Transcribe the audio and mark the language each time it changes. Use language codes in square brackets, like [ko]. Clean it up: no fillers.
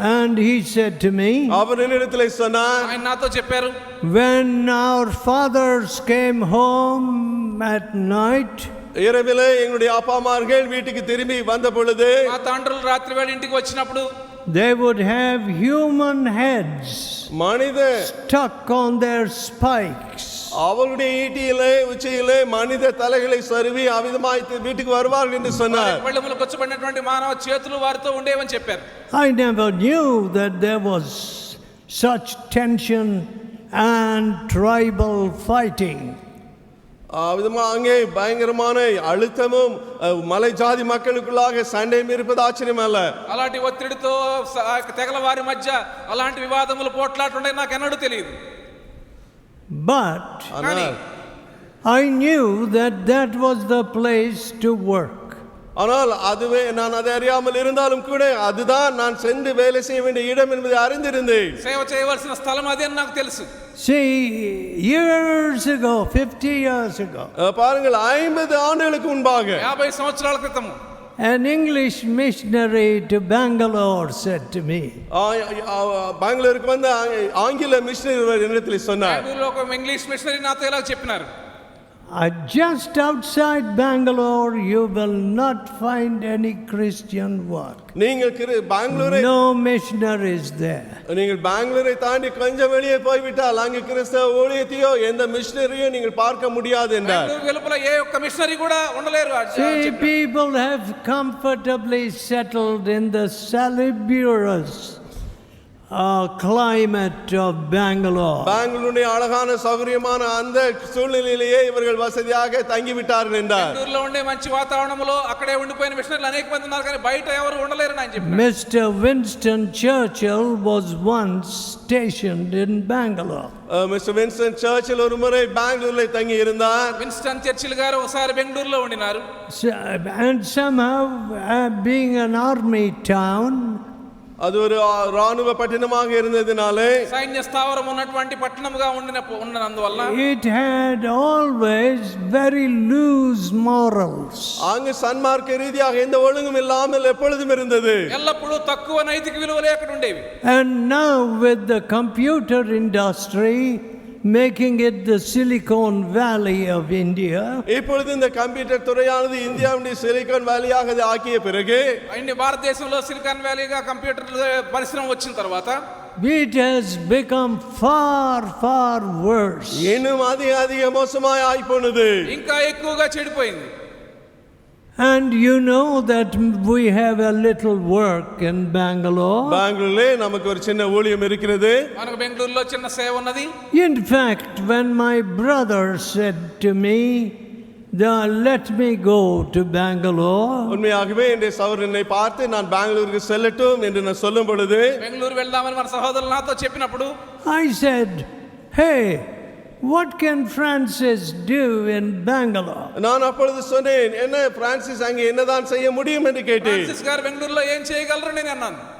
[en] And he said to me, [ta] அவர் என்னிடத்தில் சொன்னார், [te] ఆయన నాతో చెప్పారు, [en] when our fathers came home at night, [ta] இரவிலே எங்களுடைய அப்பா அம்மார்கள் வீட்டுக்கு திரும்பி வந்த பொழுது [te] మా తండ్రులు రాత్రి వేళ ఇంటికి వచ్చినప్పుడు [en] they would have human heads [ta] மனித [en] stuck on their spikes. [ta] அவருடைய ஈட்டியிலே உச்சியிலே மனித தலைகளை சருவி அவிதமாய் வீட்டுக்கு வருவார்கள் என்று சொன்னார். [te] పళ్ళెములు కొచ్చబడినటువంటి మానవ చేతులు వారితో ఉండేవని చెప్పారు. [en] I never knew that there was such tension and tribal fighting. [ta] அவிதமா அங்கே பயங்கரமான அழுத்தமும் மலை ஜாதி மக்களுக்குள்ளாக சண்டையும் இருப்பது ஆச்சரியம் அல்ல. [te] అలాంటి ఒత్తిడితో తెగల వారి మధ్య అలాంటి వివాదములు పోట్లాడుతుండే నాకు ఎన్నడూ తెలియదు. [en] But [te] కానీ [en] I knew that that was the place to work. [ta] ஆனால் அதுவே நான் அதை அறியாமல் இருந்தாலும் கூட அதுதான் நான் சென்று வேலை செய்ய வேண்டிய இடம் என்பதை அறிந்திருந்தேன். [te] సేవ చేయవలసిన స్థలం అదే అని నాకు తెలుసు. [en] See, years ago, 50 years ago, [ta] பாருங்கள் 50 ஆண்டுகளுக்கு முன்பாக [te] 50 సంవత్సరాల క్రితం [en] an English missionary to Bangalore said to me, [ta] பெங்களூருக்கு வந்த ஆங்கில மிஷனரி என்னிடத்தில் சொன்னார், [te] బెంగళూరులో ఒక ఇంగ్లీష్ మిషనరీ నాతో ఇలా చెప్పినారు, [en] just outside Bangalore you will not find any Christian work. [ta] நீங்கள் பெங்களூரை [en] No missionaries there. [ta] நீங்கள் பெங்களூரை தாண்டி கொஞ்சம் வெளியே போய்விட்டால் அங்கு கிறிஸ்தவ ஊழியத்தையோ எந்த மிஷனரியோ நீங்கள் பார்க்க முடியாது என்றார். [te] బెంగళూరు వెలుపల ఏ ఒక్క మిషనరీ కూడా ఉండలేరు. [en] See, people have comfortably settled in the salubrious climate of Bangalore. [ta] பெங்களூருடைய அழகான சௌகரியமான அந்த சூழ்நிலையிலேயே இவர்கள் வசதியாக தங்கி விட்டார்கள் என்றார். [te] బెంగళూరులో ఉండే మంచి వాతావరణంలో అక్కడే ఉండిపోయిన మిషనరీలు అనేక మంది ఉన్నారు, కానీ బయట ఎవరు ఉండలేరు అని చెప్పారు. [en] Mr. Winston Churchill was once stationed in Bangalore. [ta] Mister Winston Churchill ஒரு முறை பெங்களூரில் தங்கி இருந்தார். [te] విన్స్టన్ చర్చిల్ గారు ఒకసారి బెంగళూరులో ఉండినారు. [en] And somehow, being an army town, [ta] அது ஒரு ராணுவ பட்டணமாக இருந்ததினாலே [te] సైన్య స్థావరం ఉన్నటువంటి పట్టణముగా ఉన్నందువల్ల [en] it had always very loose morals. [ta] அங்கு சன்மார்க்க ரீதியாக எந்த ஒழுங்கும் இல்லாமல் எப்பொழுதும் இருந்தது. [te] ఎల్లప్పుడూ తక్కువ నైతిక విలువలే అక్కడ ఉండేవి. [en] And now with the computer industry making it the Silicon Valley of India, [ta] இப்பொழுது இந்த கம்ப்யூட்டர் துறையானது இந்தியாவுடைய சிலிகான் வேலியாக அதை ஆக்கிய பிறகு [te] అన్ని భారతదేశంలో సిలికాన్ వ్యాలీగా కంప్యూటర్ పరిశ్రమ వచ్చిన తర్వాత [en] it has become far, far worse. [ta] இன்னும் அதிக மோசமாய் ஆயிப்போனது. [te] ఇంకా ఎక్కువగా చెడిపోయింది. [en] And you know that we have a little work in Bangalore. [ta] பெங்களூரிலே நமக்கு ஒரு சின்ன ஊழியம் இருக்கிறது. [te] మనకు బెంగళూరులో చిన్న సేవ ఉన్నది. [en] In fact, when my brother said to me, let me go to Bangalore, [ta] உண்மையாகவே என்னுடைய சகோதரனை பார்த்து நான் பெங்களூருக்கு செல்லட்டும் என்று நான் சொல்லும் பொழுது [te] బెంగళూరు వెళ్దామని మన సహోదరులు నాతో చెప్పినప్పుడు [en] I said, hey, what can Francis do in Bangalore? [ta] நான் அப்பொழுது சொன்னேன், என்ன பிரான்சிஸ் அங்கே என்னதான் செய்ய முடியும் என்று கேட்டேன். [te] ఫ్రాన్సిస్ గారు బెంగళూరులో ఏం చేయగలరు నేను అన్నాను.